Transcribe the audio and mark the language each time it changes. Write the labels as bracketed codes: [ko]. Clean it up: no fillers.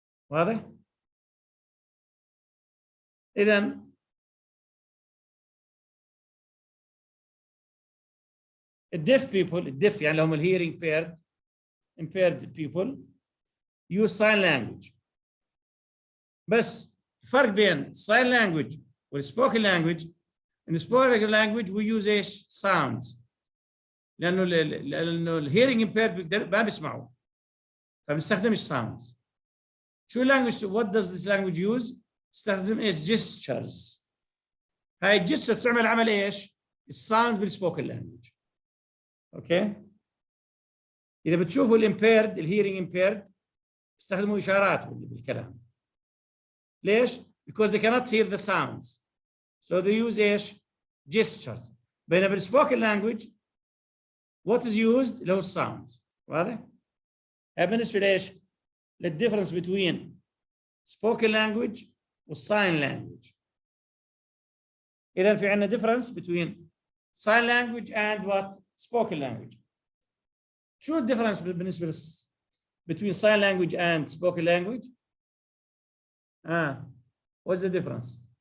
[ar] واضح؟ اذا الديف بيبل الديف يعني هم الهيرنج [en] impaired people use sign language. [ar] بس الفرق بين [en] sign language والسبوكن language in spoken language we use ايش؟ sounds. [ar] لانه الهيرنج impaired ما بيسمعوا فبنستخدم sounds. [en] شو language what does this language use؟ [ar] تستخدم ايش؟ [en] gestures. [ar] هاي الجستشرز تعمل عمل ايش؟ الساوندز بالسبوكن لانجوج. اوكي؟ اذا بتشوفوا الامبيرد الهيرنج امبيرد بيستخدموا اشارات بالكلام. [en] ليش؟ because they cannot hear the sounds. So they use ايش؟ gestures. [ar] بينما بالسبوكن لانجوج [en] what is used [ar] اللي هو الساوندز. واضح؟ هاي بالنسبه لايش؟ للديفرنس [en] between spoken language [ar] والsign language. إذا في عندنا [en] difference between sign language and what? Spoken language. [ar] شو الديفرنس بالنسبة [en] between sign language and spoken language؟ what's the difference?